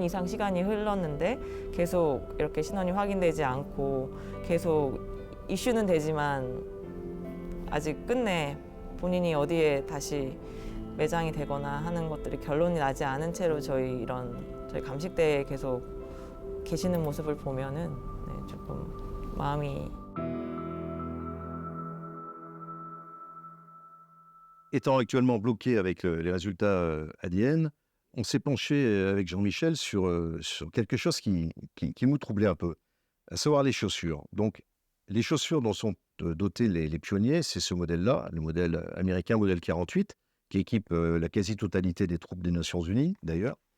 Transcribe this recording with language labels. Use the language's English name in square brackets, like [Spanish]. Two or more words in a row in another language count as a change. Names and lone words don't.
[Korean] 이상 시간이 흘렀는데 계속 이렇게 신원이 확인되지 않고 계속 이슈는 되지만 아직 끝내 본인이 어디에 다시 매장이 되거나 하는 것들이 결론이 나지 않은 채로 저희 감식대에 계속 계시는 모습을 보면은 네, 조금 마음이. [French] Étant actuellement bloqué avec les résultats ADN, on s'est penché avec Jean-Michel sur quelque chose qui nous troublait un peu, à savoir les chaussures. Donc, les chaussures dont sont dotés les pionniers, c'est ce modèle-là, le modèle américain, modèle 48, qui équipe la quasi-totalité des troupes des Nations Unies, d'ailleurs.